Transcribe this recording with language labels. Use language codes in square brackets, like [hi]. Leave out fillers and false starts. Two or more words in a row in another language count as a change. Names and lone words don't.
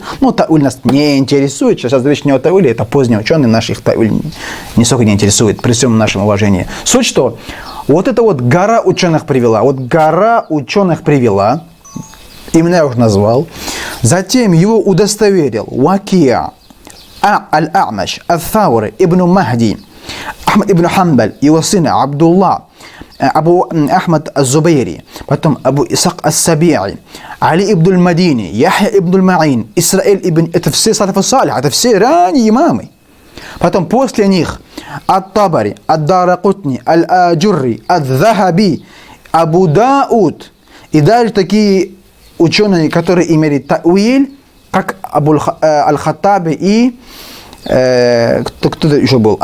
[ru] Ну, та'виль нас не интересует. Сейчас речь не о та'виле, это поздние ученые, наших та'виль нисколько не интересует, при всем нашем уважении. Суть что? Вот эта вот гора ученых привела. Вот гора ученых привела, именно я уже назвал. Затем его удостоверил Вакия, Аль-А'маш, Ат-Thаури, Ибн Махди, Ахмад ибн Хамбаль, его сына Абдулла, Абу Ахмад Аз-Зубайри, потом Абу Исак Ас-Саби'i, Али ибн Аль-Мадини, Яхья ибн Аль-Ма'ин, Исраиль ибн... Это все [ar] السلف الصالح, [ru] это все ранние имамы. Потом после них Ат-Табари, Ад-Даракутни, Аль-Аджурри, Ад-Захаби, Абу Дауд. И дальше такие ученые, которые имели та'виль, как Абу Аль-Хаттаби и кто-то еще был?